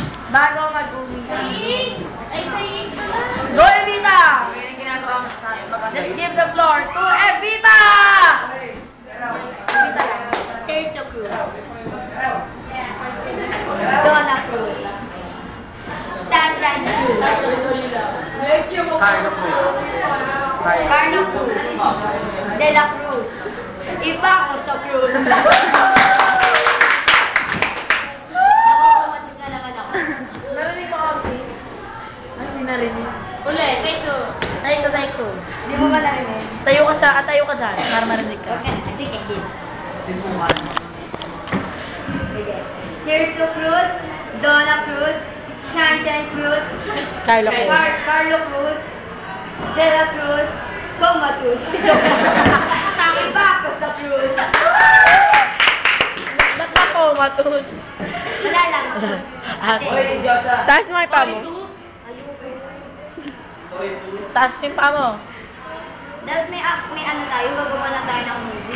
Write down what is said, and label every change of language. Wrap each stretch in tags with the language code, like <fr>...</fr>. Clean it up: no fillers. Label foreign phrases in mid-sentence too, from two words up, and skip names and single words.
<tl>Bago mag-uwi. Ay, sa Yings pala. Go, Evita! Yan ang ginagawa mo sa akin.</tl> <en>Let's give the floor to Evita!</en> <tl>Evita lang. Tercio Cruz. Donna Cruz. Sunshine Cruz. Carlo Cruz. De la Cruz. Ibang Oso Cruz. Nakukumatis na naman ako. Narinig mo kasi? Ay, hindi narinig. Ulit,</tl> <en>take two.</en> <tl>Tayo ko. Di mo ba narinig? Tayo ka dyan, para marinig ka. Okay, sige, kids. Sige. Tercio Cruz. Donna Cruz. Sunshine Cruz. Carlo Cruz. Carlo Cruz. De la Cruz. Coma Cruz. Ibang Oso Cruz. Ba't ba ko, Matus? Wala lang. Taas mo yung paa mo. Taas mo yung paa mo. Dapat may ano tayo, gagawa na tayo ng movie.</tl>